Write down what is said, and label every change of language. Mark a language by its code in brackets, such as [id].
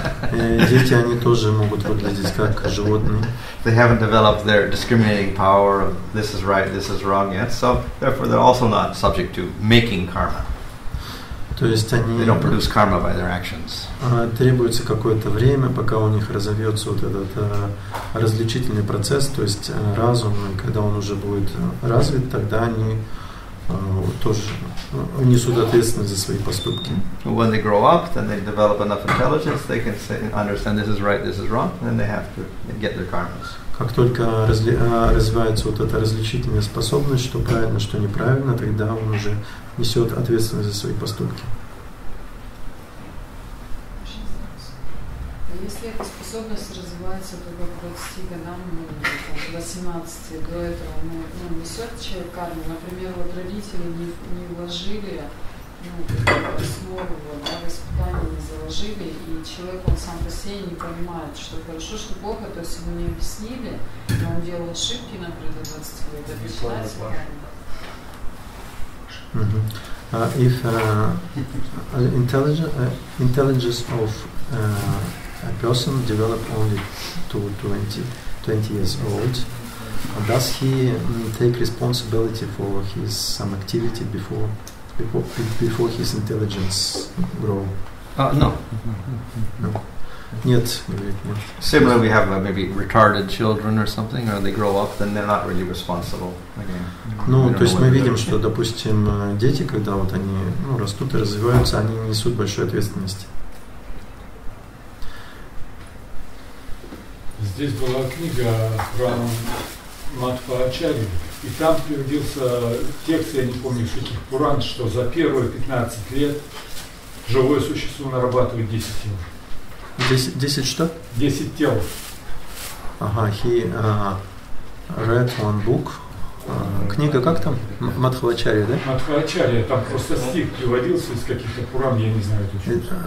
[ru] Дети, они тоже могут выглядеть как животные. [en] They haven't developed their discriminating power of this is right, this is wrong yet. So therefore they're also not subject to making karma. [ru] То есть они [en] They don't produce karma by their actions. [ru] Требуется какое-то время, пока у них разовьется вот этот различительный процесс, то есть разум, и когда он уже будет развит, тогда они тоже несут ответственность за свои поступки. [en] When they grow up, then they develop enough intelligence, they can understand this is right, this is wrong, and then they have to get their karmas. [ru] Как только развивается вот эта различительная способность, что правильно, что неправильно, тогда он уже несет ответственность за свои поступки. Если эта способность развивается только к 20 годам, к 18, до этого несет человек карму, например, вот родители не вложили основу, воспитание не заложили, и человек, он сам по себе не понимает, что хорошо, что плохо, то есть ему не объяснили, но он делал ошибки, например, до 20 лет, это начинается карма. [en] If intelligence of a person develop only to 20 years old, does he take responsibility for his some activity before his intelligence grow? No. [ru] Нет, говорит, нет. [en] Similarly, we have maybe retarded children or something, or they grow up, then they're not really responsible again. [ru] Ну, то есть мы видим, что, допустим, дети, когда вот они растут и развиваются, они не несут большой ответственности. Здесь была книга про Мадхва-ачарью, и там приводился текст, я не помню, каких Пуран, что за первые 15 лет живое существо нарабатывает 10 тел. 10 что? 10 тел. [en] Ага, he read one book. [ru] Книга как там? Мадхва-ачарья, да? Мадхва-ачарья, там просто стих приводился из каких-то Пуран, я не знаю точно.